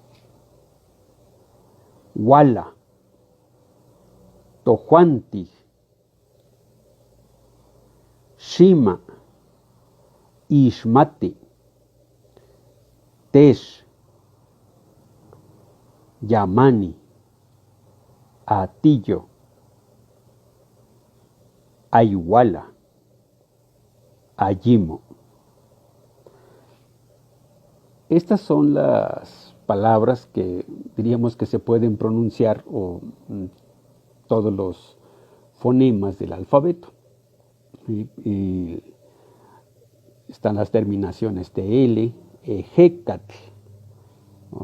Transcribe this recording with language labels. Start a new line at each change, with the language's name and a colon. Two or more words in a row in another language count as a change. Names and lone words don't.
Nahuatl languages: Huala, Tojuanti, Shima, Ixmati, Tesh, Yamani, Atillo, Ayuala, Ayimo.
Spanish: Estas son las palabras que diríamos que se pueden pronunciar o todos los fonemas del alfabeto. Y están las terminaciones de L, Ejecatl, ¿no?